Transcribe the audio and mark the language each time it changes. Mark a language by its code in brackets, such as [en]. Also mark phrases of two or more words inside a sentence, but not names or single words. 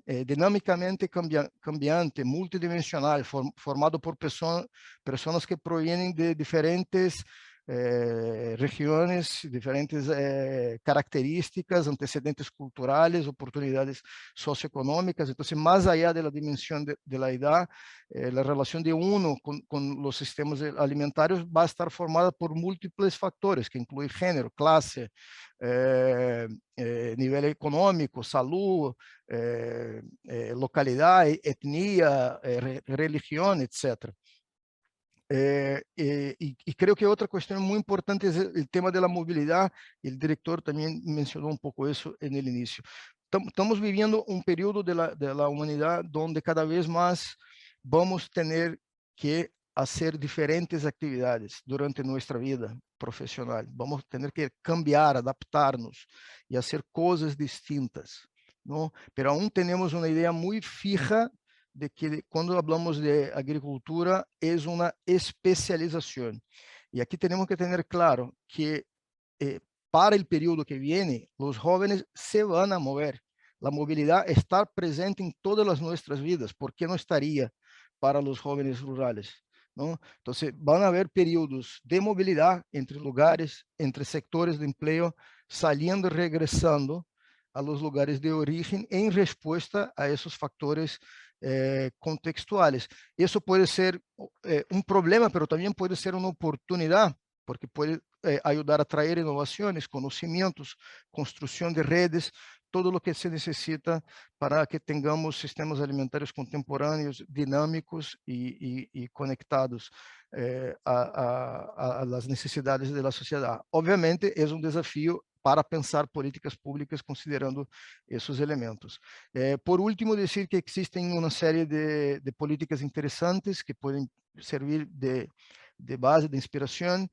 [es] Dinámicamente cambiante, multidimensional, formado por personas que provienen de diferentes regiones, diferentes características, antecedentes culturales, oportunidades socioeconómicas. Entonces, más allá de la dimensión de la edad, la relación de uno con los sistemas alimentarios va a estar formada por múltiples factores, que incluyen género, clase, nivel econômico, salud, [pt] localidade, etnia, religião, [es] etc. [pt] E creio que outra questão muito importante é o tema da mobilidade, e o diretor também mencionou pouco isso no início. Estamos vivendo período da humanidade onde cada vez mais vamos ter que fazer diferentes atividades durante nossa vida profissional. Vamos ter que cambiar, adaptar-nos e fazer coisas distintas, não? [es] Pero aún [pt] temos uma ideia muito fija de que quando falamos de agricultura é uma especialização. E aqui temos que ter claro que para o período que viene, os jovens se vão a mover. A mobilidade está presente em todas as nossas vidas. ¿Por que não estaria para os jovens rurales? ¿No? [es] Entonces, van a haber períodos de movilidad entre lugares, entre sectores de empleo, saliendo y regresando a los lugares de origen en respuesta a esos factores contextuales. Eso puede ser un problema, pero también puede ser una oportunidad, porque puede ayudar a traer innovaciones, conocimientos, construcción de redes, todo lo que se necesita para que tengamos sistemas alimentarios [pt] contemporâneos, dinâmicos e conectados a [es] las [pt] necessidades da sociedade. Obviamente, é um desafio para pensar políticas públicas considerando esses elementos. Por último, dizer que existem uma série de políticas interessantes que podem servir de base, de inspiração.